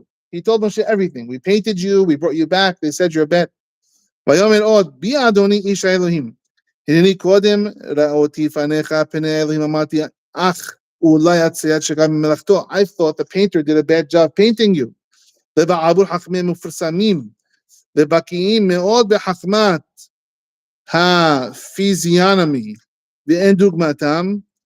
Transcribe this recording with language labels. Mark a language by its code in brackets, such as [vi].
[en] He told Moshe everything. We painted you, we brought you back, they said you're bad. [he] ויאמר עוד, בי אדוני איש האלוהים. הנני קודם ראותי פניך פני אלוהים אמרתי, אך אולי הצייר שגם ממלאכתו. [en] I thought the painter did a bad job painting you. [he] ובעבור חכמים מפורסמים, ובקיאים מאוד בחכמת הפיזיונומי, ואין דוגמתם.